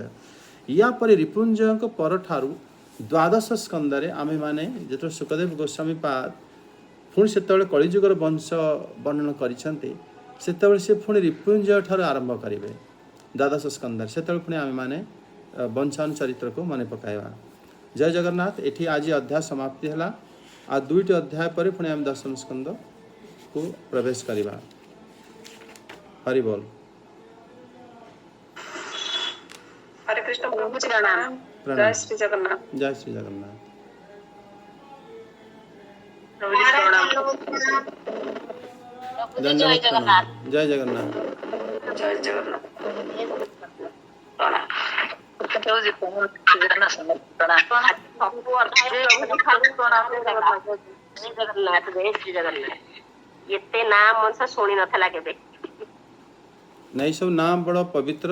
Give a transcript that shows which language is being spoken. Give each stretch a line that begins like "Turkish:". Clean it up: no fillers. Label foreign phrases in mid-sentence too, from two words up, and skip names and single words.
Odia: ୟା ପରେ ରିପୁଞ୍ଜୟଙ୍କ ପରଠାରୁ ଦ୍ୱାଦଶ ସ୍କନ୍ଧରେ ଆମେମାନେ ଯେତେବେଳେ ସୁଖଦେବ ଗୋସ୍ୱାମୀ ପାଦ ପୁଣି ସେତେବେଳେ କଳିଯୁଗର ବଂଶ ବର୍ଣ୍ଣନ କରିଛନ୍ତି, ସେତେବେଳେ ସେ ପୁଣି ରିପୁଞ୍ଜୟ ଠାରୁ ଆରମ୍ଭ କରିବେ ଦ୍ୱାଦଶ ସ୍କନ୍ଧରେ। ସେତେବେଳେ ପୁଣି ଆମେମାନେ ବଂଶାନୁ ଚରିତ୍ରକୁ ମନେ ପକାଇବା। ଜୟ ଜଗନ୍ନାଥ। ଏଠି ଆଜି ଅଧ୍ୟାୟ ସମାପ୍ତି ହେଲା। ଆଉ 2ଟି ଅଧ୍ୟାୟ ପରେ ପୁଣି ଆମେ ଦଶମ ସ୍କନ୍ଧକୁ ପ୍ରବେଶ କରିବା। ହରି ବୋଲ।
Hindi: हरे कृष्ण प्रभु जी प्रणाम। प्रणाम। जय श्री जगन्नाथ। जय श्री जगन्नाथ। प्रभु जी प्रणाम। दंडवत प्रणाम। जय जगन्नाथ। जय जगन्नाथ।
Odia: ପ୍ରଣାମ। ପ୍ରଭୁ ଜୀ ପ୍ରଣାମ। ସବୁ ଅଧ୍ୟାୟ ପ୍ରଭୁଙ୍କୁ ଖାଲି ପ୍ରଣାମ ଦେଲା। ଜୟ ଜଗନ୍ନାଥ, ଜୟ ଶ୍ରୀ ଜଗନ୍ନାଥ। ଏତେ ନାଁ ମଣିଷ ଶୁଣି ନଥିଲା କେବେ। ନାଇଁ, ସବୁ ନାଁ ବଡ଼ ପବିତ୍ର।